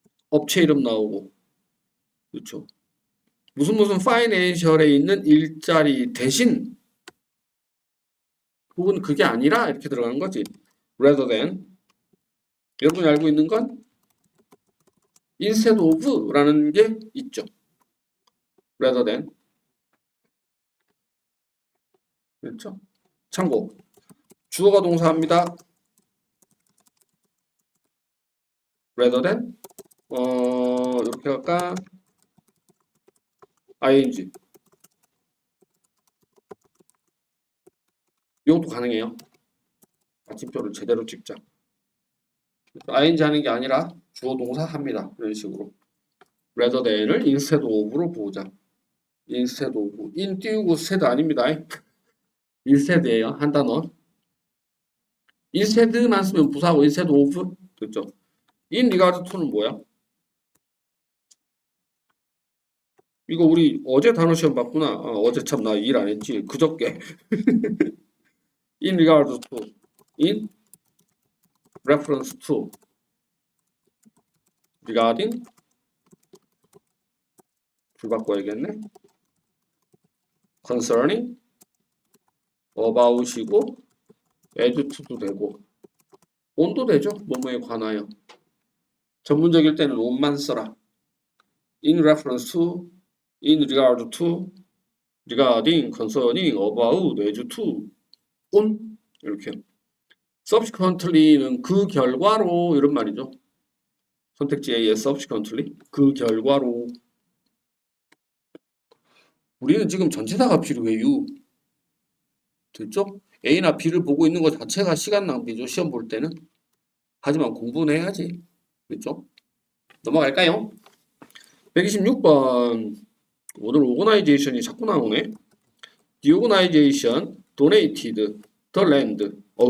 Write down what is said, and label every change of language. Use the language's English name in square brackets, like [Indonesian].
[Korean] 업체 이름 나오고 그렇죠? 무슨 파이낸셜에 있는 일자리 대신 혹은 그게 아니라 이렇게 들어가는 거지. rather than 여러분이 알고 있는 건 instead of라는 게 있죠. [English] rather than [Korean] 그렇죠? 참고 주어가 동사합니다. rather than 이렇게 할까? ing 이것도 가능해요. 받침표를 제대로 찍자. ing 하는 게 아니라 주어 동사 합니다. 이런 식으로 rather than을 instead of로 보자. [English] instead of in [Korean] 띄우고 [English] instead 아닙니다. [Korean] instead예요. 한 단어. instead만 쓰면 부사하고 instead of 됐죠. [English] in regard to는 뭐야? [Korean] 이거 우리 어제 단어 시험 봤구나. 어제 참 나 일 안 했지. 그저께. [English] in regard to, in reference to, regarding [Korean] 줄 바꿔야겠네. concerning, about이고 as to도 되고 on도 되죠. 뭐뭐에 관하여. 전문적일 때는 on만 써라. [English] in reference to, in regard to, regarding, concerning, about, as to, on [Korean] 이렇게. subsequently는 그 결과로 이런 말이죠. 선택지 A의 subsequently 그 결과로. 우리는 지금 전체사가 필요해요. 됐죠? A나 B를 보고 있는 것 자체가 시간 낭비죠. 시험 볼 때는. 하지만 공부는 해야지. 그렇죠? 넘어갈까요? 126번 오늘 organization이 자꾸 나오네. [English] The organization donated the land.